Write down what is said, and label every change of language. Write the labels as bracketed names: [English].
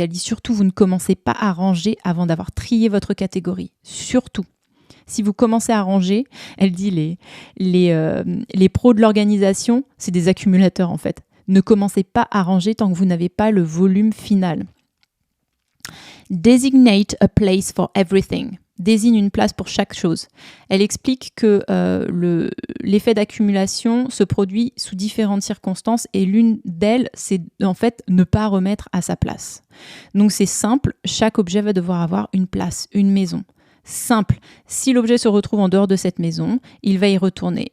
[French] Elle dit surtout, vous ne commencez pas à ranger avant d'avoir trié votre catégorie. Surtout. Si vous commencez à ranger, elle dit les pros de l'organisation, c'est des accumulateurs en fait. Ne commencez pas à ranger tant que vous n'avez pas le volume final. [English] Designate a place for everything. [French] Désigne une place pour chaque chose. Elle explique que l'effet d'accumulation se produit sous différentes circonstances et l'une d'elles, c'est en fait ne pas remettre à sa place. Donc c'est simple, chaque objet va devoir avoir une place, une maison. Simple, si l'objet se retrouve en dehors de cette maison, il va y retourner.